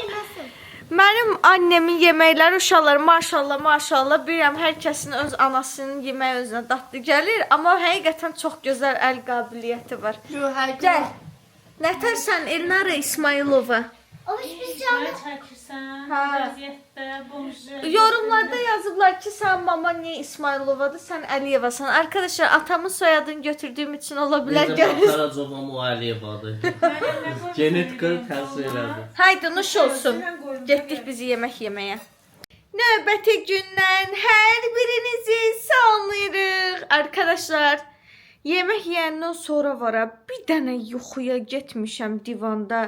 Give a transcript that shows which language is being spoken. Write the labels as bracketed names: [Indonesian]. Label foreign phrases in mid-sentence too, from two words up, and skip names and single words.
[Azerbaijani] Mənim annemin yeməkləri uşaqlar maşallah bilirəm hər kəsin öz anasının yeməyi özünə dadlı gəlir, amma həqiqətən çox gözəl əl qabiliyyəti var. Gəl. Nətərsən Elnara İsmailova? Yorumlarda yazıblar ki sen mama niye İsmailovadır, sen Əliyevasan. [Turkish] Arkadaşlar atamın soyadını götürdüğüm için olabilir. [Azerbaijani] Karacovamı o Əliyevadır. Genetika təsir elədi. Haydi nuş olsun. Getdik bizi [Turkish] yemek yemeye. [Azerbaijani] Növbəti gündən hər birinizi salamlayırıq. Arkadaşlar yemek yiyəndən sonra var bir dənə yuxuya getmişəm divanda.